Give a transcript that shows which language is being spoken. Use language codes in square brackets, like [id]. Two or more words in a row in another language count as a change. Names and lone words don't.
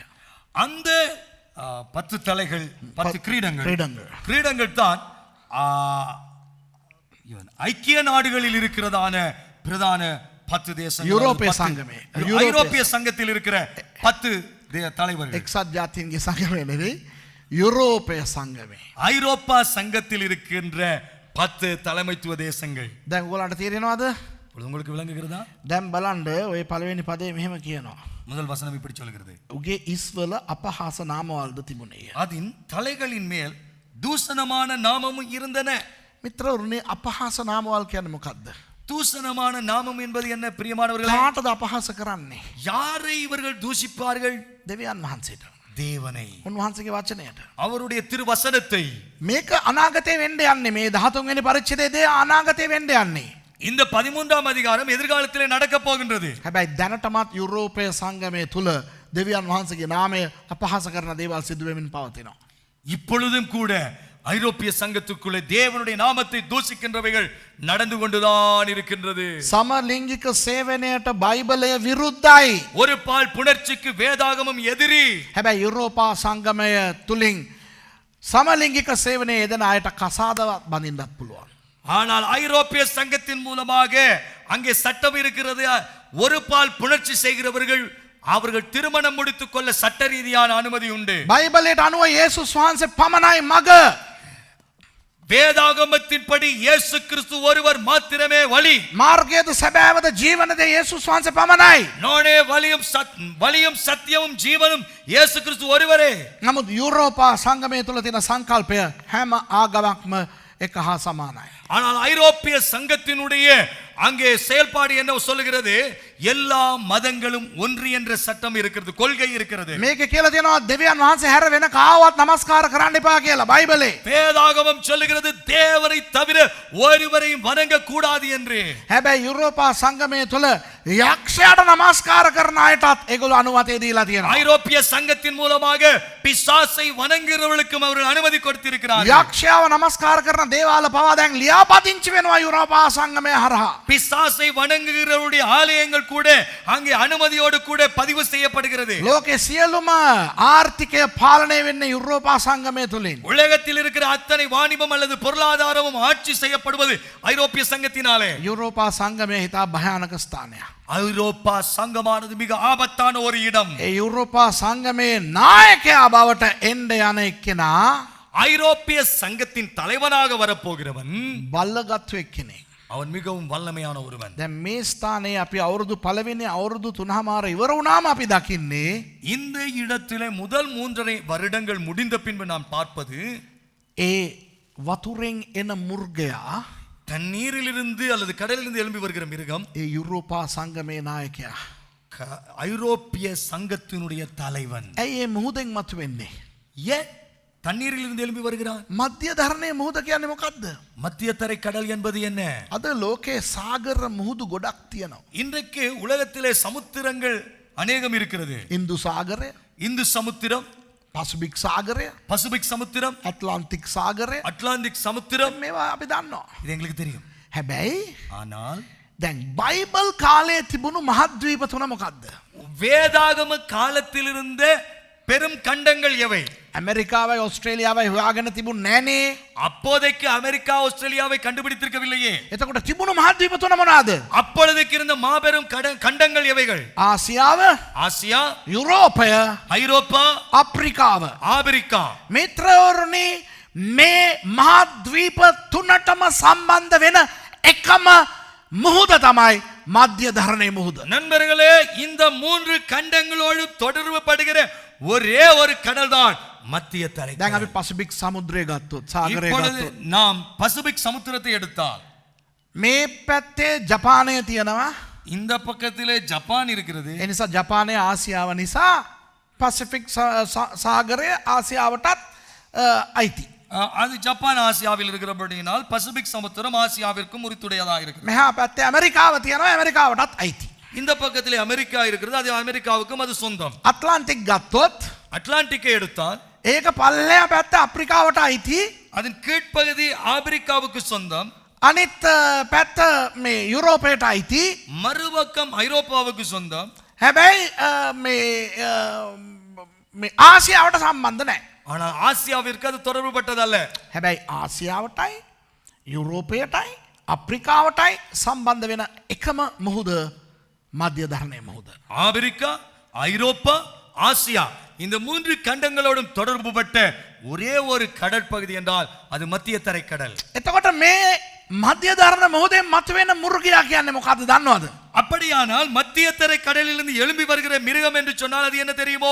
[ta] அந்த 10 தலைகள் 10 கிரீடங்கள் தான் ஐக்கிய நாடுகளில் இருக்கிறதான பிரதான 10 தேசங்கள். ஐரோப்பிய சங்கத்தில் இருக்கிற 10 தலைவர்கள். [si] එක්සත් ජාතීන්ගේ සංගමේ නෙවෙයි யூரோப்பிய සංගමේ. [ta] ஐரோப்பா சங்கத்தில் இருக்கின்ற 10 தலைமைத்துவ தேசங்கள். [si] දැන් ඔයාලට තේරෙනවද? [ta] உங்களுக்கு விளங்குகிறதா? [si] දැන් බලන්න ඔය පළවෙනි පදේ මෙහෙම කියනවා. [ta] முதல் வசனம் இப்படி சொல்கிறது. [si] උගේ ඉස්වල අපහාස නාමවලද තිබුණේය. [ta] அதின் தலைகளின் மேல் தூஷணமான நாமமும் இருந்தன. [si] මිත්‍රවරුනි අපහාස නාමවල කියන්නේ මොකද්ද? [ta] தூஷணமான நாமம் என்பது என்ன பிரியமானவர்களே? [si] කාටද අපහාස කරන්නේ? [ta] யாரை இவர்கள் தூஷிப்பார்கள்? [si] දෙවියන් වහන්සේට. [ta] தேவனை. [si] උන්වහන්සේගේ වචනයට. [ta] அவருடைய திருவசனத்தை. [si] මේක අනාගතේ වෙන්න යන්නේ. මේ 13 වෙනි පරිච්ඡේදයේ අනාගතේ වෙන්න යන්නේ. [ta] இந்த 13ஆம் அதிகாரம் எதிர்காலத்திலே நடக்க போகின்றது. [si] හැබැයි දැනටමත් යුරෝපීය සංගමයේ තුල දෙවියන් වහන්සේගේ නාමය අපහාස කරන දේවල් සිදු වෙමින් පවතිනවා. [ta] இப்பொழுதும் கூட ஐரோப்பிய சங்கத்துக்குள்ளே தேவனுடைய நாமத்தை தூஷிக்கின்றவைகள் நடந்து கொண்டுதான் இருக்கின்றது. [si] සමලිංගික සේවනයට බයිබලය විරුද්ධයි. [ta] ஒரு பால் புணர்ச்சிக்கு வேதாகமம் எதிரி. [si] හැබැයි යුරෝපා සංගමය තුලින් සමලිංගික සේවනයේ යෙදෙන අයට කසාදවත් බඳින්නත් පුළුවන්. [ta] ஆனால் ஐரோப்பிய சங்கத்தின் மூலமாக அங்கே சட்டம் இருக்கிறது. ஒரு பால் புணர்ச்சி செய்கிறவர்கள் அவர்கள் திருமணம் முடித்துக் கொள்ள சட்ட ரீதியான அனுமதி உண்டு. [si] බයිබලයට අනුව යේසුස් වහන්සේ පමණයි මග. [ta] வேதாகமத்தின்படி இயேசு கிறிஸ்து ஒருவர் மாத்திரமே வழி. [si] මාර්ගයද සැබෑවද ජීවනද යේසුස් වහන්සේ පමණයි. [ta] நோனே வழியும் சத்தியமும் ஜீவனும் இயேசு கிறிஸ்து ஒருவரே. [si] නමුත් යුරෝපා සංගමය තුල තියෙන සංකල්පය හැම ආගමක්ම එක හා සමානයි. [ta] ஆனால் ஐரோப்பிய சங்கத்தினுடைய அங்கே செயல்பாடு என்ன சொல்லுகிறது? எல்லா மதங்களும் ஒன்று என்ற சட்டம் இருக்கிறது, கொள்கை இருக்கிறது. [si] මේක කියලා තියෙනවා දෙවියන් වහන්සේ හැර වෙන කාවත් නමස්කාර කරන්න එපා කියලා බයිබලේ. [ta] வேதாகமம் சொல்லுகிறது தேவனை தவிர ஒருவரையும் வணங்க கூடாது என்று. [si] හැබැයි යුරෝපා සංගමය තුල යක්ෂයාට නමස්කාර කරන අයටත් ඒගොල්ලෝ අනුමැතිය දීලා තියෙනවා. [ta] ஐரோப்பிய சங்கத்தின் மூலமாக பிசாசை வணங்குகிறவர்களுக்கும் அவர்கள் அனுமதி கொடுத்திருக்கிறார்கள். [si] යක්ෂයාව නමස්කාර කරන දේවාල පවා දැන් ලියාපදිංචි වෙනවා යුරෝපා සංගමය හරහා. [ta] பிசாசை வணங்குகிறவருடைய ஆலயங்கள் கூட அங்கே அனுமதியோடு கூட பதிவு செய்யப்படுகிறது. [si] ලෝකේ සියලුම ආර්ථිකය පාලනය වෙන්නේ යුරෝපා සංගමය තුලින්. [ta] உலகத்தில் இருக்கிற அத்தனை வாணிபம் அல்லது பொருளாதாரமும் ஆட்சி செய்யப்படுவது ஐரோப்பிய சங்கத்தினாலே. [si] යුරෝපා සංගමය හිතා භයානක ස්ථානයක්. [ta] ஐரோப்பா சங்கமானது மிக ஆபத்தான ஒரு இடம். [si] ඒ යුරෝපා සංගමේ නායකයා බවට එන්න යන එක්කෙනා [ta] ஐரோப்பிய சங்கத்தின் தலைவனாக வரப்போகிறவன் [si] බල්ලගත්තු එක්කෙනෙක්. [ta] அவன் மிகவும் வல்லமையான ஒருவன். [si] දැන් මේ ස්ථානයේ අපි අවුරුදු පළවෙනි අවුරුදු 3මාර ඉවර වුණාම අපි දකින්නේ [ta] இந்த இடத்திலே முதல் 3.5 வருடங்கள் முடிந்த பின்பு நாம் பார்ப்பது [si] ඒ වතුරෙන් එන මුර්ගයා [ta] தண்ணீரிலிருந்து அல்லது கடலிலிருந்து எழும்பி வருகிற மிருகம் [si] ඒ යුරෝපා සංගමේ නායකයා. [ta] ஐரோப்பிய சங்கத்தினுடைய தலைவன். [si] ඇයි ඒ මුහුදෙන් මතුවෙන්නේ? [ta] ஏன் தண்ணீரிலிருந்து எழும்பி வருகிறான்? [si] මධ්‍ය ධරණයේ මුහුද කියන්නේ මොකද්ද? [ta] மத்திய தரை கடல் என்பது என்ன? [si] අද ලෝකේ සාගර මුහුදු ගොඩක් තියෙනවා. [ta] இன்றைக்கு உலகத்திலே சமுத்திரங்கள் அநேகம் இருக்கிறது. [si] ඉන්දු සාගරය, [ta] இந்து சமுத்திரம், [si] පසිෆික් සාගරය, [ta] பசிபிக் சமுத்திரம், [si] ඇට්ලාන්ටික් සාගරය, [ta] அட்லாண்டிக் சமுத்திரம். [si] මේවා අපි දන්නවා. [ta] இது எங்களுக்கு தெரியும். [si] හැබැයි [ta] ஆனால் [si] දැන් බයිබල් කාලයේ තිබුණු මහද්වීප තුන මොකද්ද? [ta] வேதாகம காலத்தில் இருந்த பெரும் கண்டங்கள் எவை? [si] ඇමරිකාවයි ඔස්ට්‍රේලියාවයි හොයාගෙන තිබුණ නෑනේ. [ta] அப்போதைக்கு அமெரிக்கா ஆஸ்திரேலியாவை கண்டுபிடித்திருக்கவில்லையே. [si] එතකොට තිබුණු මහද්වීප තුන මොනවාද? [ta] அப்பொழுதுக்கு இருந்த மாபெரும் கண்டங்கள் எவைகள்? [si] ආසියාව, [ta] ஆசியா, [si] යුරෝපය, [ta] ஐரோப்பா, [si] අප්‍රිකාව. [ta] ஆப்பிரிக்கா. [si] මිත්‍රවරුනි, මේ මහද්වීප තුනටම සම්බන්ධ වෙන එකම මුහුද තමයි මධ්‍ය ධරණයේ මුහුද. [ta] நண்பர்களே, இந்த 3 கண்டங்களோடு தொடர்பு படுகிற ஒரே ஒரு கடல் தான் மத்திய தரை. [si] දැන් අපි පසිෆික් සමුද්‍රය ගත්තොත්, සාගරය [ta] இப்பொழுது [si] ගත්තොත්, [ta] நாம் பசிபிக் சமுத்திரத்தை எடுத்தால் [si] මේ පැත්තේ ජපානය තියෙනවා. [ta] இந்த பக்கத்திலே ஜப்பான் இருக்கிறது. [si] ඒ නිසා ජපානය ආසියාව නිසා පසිෆික් සාගරය ආසියාවටත් අයිති. [ta] அது ஜப்பான் ஆசியாவில் இருக்கிறபடியினால் பசிபிக் சமுத்திரம் ஆசியாவிற்கும் உரித்துடையதாக இருக்கிறது. [si] මෙහා පැත්තේ ඇමරිකාව තියෙනවා, ඇමරිකාවටත් අයිති. [ta] இந்த பக்கத்திலே அமெரிக்கா இருக்கிறது, அது அமெரிக்காவுக்கும் அது சொந்தம். [si] අට්ලාන්ටික් ගත්තොත්, [ta] அட்லாண்டிக்கை எடுத்தால் [si] ඒක පල්ලෙහා පැත්ත අප්‍රිකාවට අයිති. [ta] அதன் கீழ்ப்பகுதி ஆப்பிரிக்காவுக்கு சொந்தம். [si] අනිත් පැත්ත මේ යුරෝපයට අයිති. [ta] மறுபக்கம் ஐரோப்பாவுக்கு சொந்தம். [si] හැබැයි මේ ආසියාවට සම්බන්ධ නැහැ. [ta] ஆனால் ஆசியாவிற்கு அது தொடர்பு பட்டதல்ல. [si] හැබැයි ආසියාවටයි යුරෝපයටයි අප්‍රිකාවටයි සම්බන්ධ වෙන එකම මුහුද මධ්‍ය ධරණයේ මුහුද. [ta] ஆப்பிரிக்கா, ஐரோப்பா, ஆசியா இந்த 3 கண்டங்களோடும் தொடர்பு பட்ட ஒரே ஒரு கடற்பகுதி என்றால் அது மத்திய தரை கடல். [si] එතකොට මේ මධ්‍ය ධරණ මුහුදෙන් මතුවෙන මුර්ගයා කියන්නේ මොකද්ද දන්නවද? [ta] அப்படியானால் மத்திய தரை கடலிலிருந்து எழும்பி வருகிற மிருகம் என்று சொன்னால் அது என்ன தெரியுமோ?